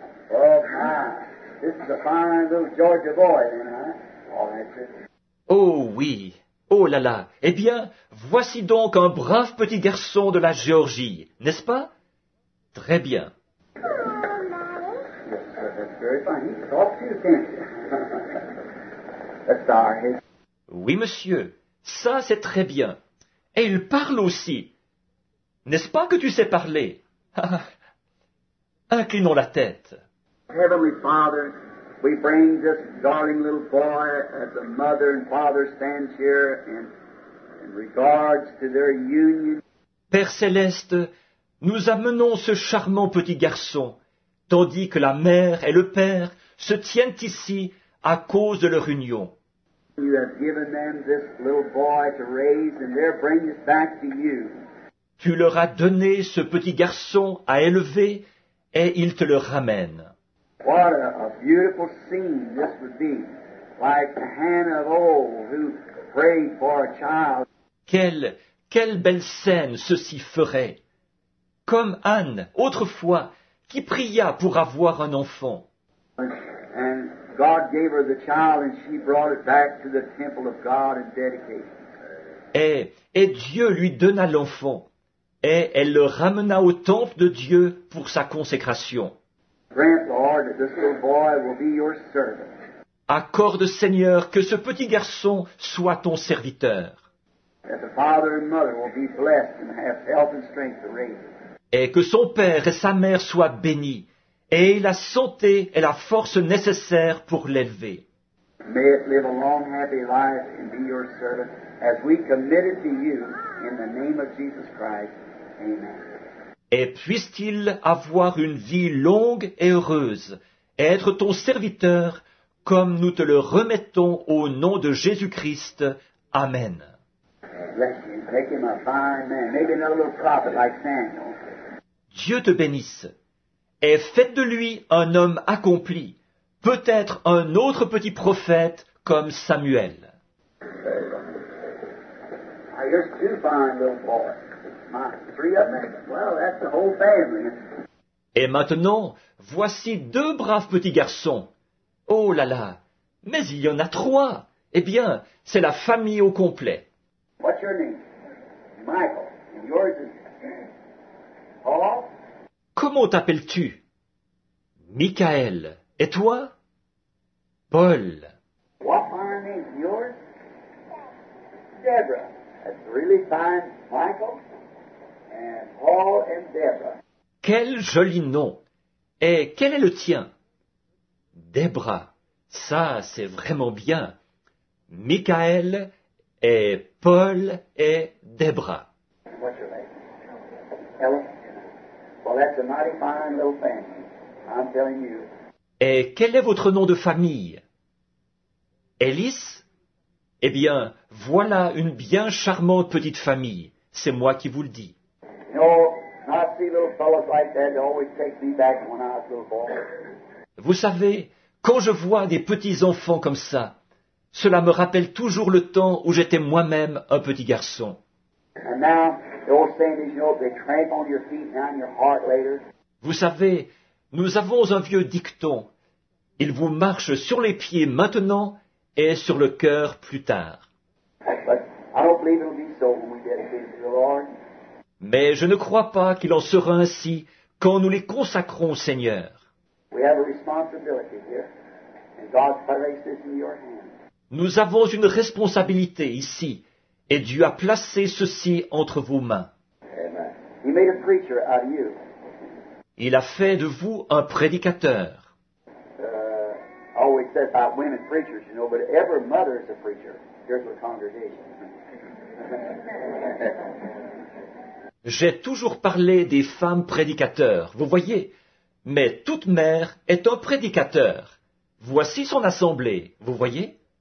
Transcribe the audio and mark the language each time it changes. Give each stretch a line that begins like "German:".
English: Oh, my. This is a fine little Georgia boy, then, huh? Oh, that's
French: Oh oui, oh là là. Eh bien, voici donc un brave petit garçon de la Géorgie, n'est-ce pas? Très bien.
English: Yes, sir, that's very fine. He talks to you, can't you? That's our his.
French: Oui, monsieur, ça c'est très bien. Et il parle aussi. N'est-ce pas que tu sais parler? Inclinons la tête.
English: Heavenly Father, we bring this darling little boy as the mother and father stands here in regards to their union.
French: Père céleste, nous amenons ce charmant petit garçon, tandis que la mère et le père se tiennent ici à cause de leur union.
English: You have given them this little boy to raise, and they're bringing it back to you.
French: Tu leur as donné ce petit garçon à élever et ils te le ramènent.
English: What a beautiful scene this would be, like Hannah of old who prayed for a child.
French: Quelle belle scène ceci ferait. Comme Anne, autrefois, qui pria pour avoir un enfant.
English: And God gave her the child, and she brought it back to the temple of God and dedicated it.
French: Et Dieu lui donna l'enfant, et elle le ramena au temple de Dieu pour sa consécration.
English: Grant, Lord, that this little boy will be your servant.
French: Accorde, Seigneur, que ce petit garçon soit ton serviteur,
English: That the father and mother will be blessed and have health and strength to raise him.
French: et que son père et sa mère soient bénis, et la santé et la force nécessaires pour l'élever.
English: May it live a long, happy life and be your servant as we commit it to you in the name of Jesus Christ. Amen.
French: Et puisse-t-il avoir une vie longue et heureuse, et être ton serviteur, comme nous te le remettons au nom de Jésus-Christ. Amen.
English: Bless you. Make him a fine man. Maybe another little prophet like Samuel.
French: Dieu te bénisse, et faites de lui un homme accompli, peut-être un autre petit prophète comme Samuel.
English: Now, here's two fine little boys. Three of them. Well, that's the whole family.
French: Et maintenant, voici deux braves petits garçons. Oh là là, mais il y en a trois. Eh bien, c'est la famille au complet.
English: What's your name? Michael. And yours is Paul?
French: Comment t'appelles-tu? Michael. Et toi? Paul.
English: What fine name is yours? Deborah. That's really fine, Michael. And Paul and Deborah.
French: Quel joli nom. Et quel est le tien? Debra. Ça, c'est vraiment bien. Michael et Paul et Debra.
English: What's your name? Ella? Well, that's a mighty fine little family. I'm telling you.
French: Et quel est votre nom de famille? Ellis? Eh bien, voilà une bien charmante petite famille. C'est moi qui vous le dis.
English: You know, I see little fellows like that, they always take me back when I was a little boy.
French: Vous savez, quand je vois des petits enfants comme ça, cela me rappelle toujours le temps où j'étais moi-même un petit garçon.
English: And now, the old saying is, you know, they tramp on your feet now in your heart later.
French: Vous savez, nous avons un vieux dicton. Il vous marche sur les pieds maintenant et sur le cœur plus tard.
English: But I don't believe it'll be so when we dedicate it to the Lord.
French: Mais je ne crois pas qu'il en sera ainsi quand nous les consacrons au Seigneur.
English: We have a responsibility here, and God's placed this in your hands.
French: Nous avons une responsabilité ici, et Dieu a placé ceci entre vos mains.
English: Amen. He made a preacher out of you.
French: Il a fait de vous un prédicateur.
English: I always said about women preachers, you know, but every mother is a preacher. Here's the congregation.
French: J'ai toujours parlé des femmes prédicateurs, vous voyez, mais toute mère est un prédicateur. Voici son assemblée, vous voyez.